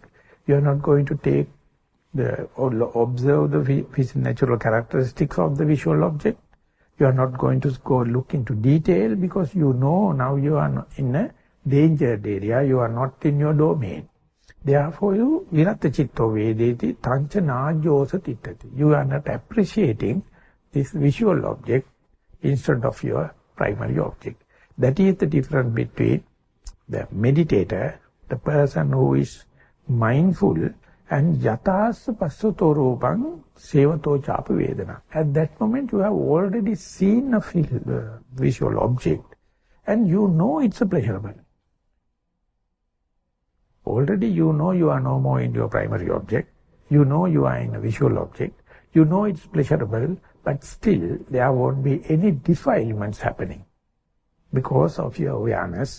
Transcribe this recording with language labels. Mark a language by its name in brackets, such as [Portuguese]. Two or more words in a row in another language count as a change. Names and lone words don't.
[English] You are not going to take observe the natural characteristics of the visual object. You are not going to go look into detail, because you know now you are in a dangered area, you are not in your domain. Therefore, you [Pali] viratta chitto vedeti tancha najyosa tittati. [English] You are not appreciating this visual object instead of your primary object. That is the difference between the meditator, the person who is mindful, and [Pali] yatas passato rupang sevato chapa vedana. [English] At that moment you have already seen a visual object, and you know it's a pleasurable. Already you know you are no more in your primary object. You know you are in a visual object. You know it's pleasurable, but still there won't be any defilements happening because of your awareness.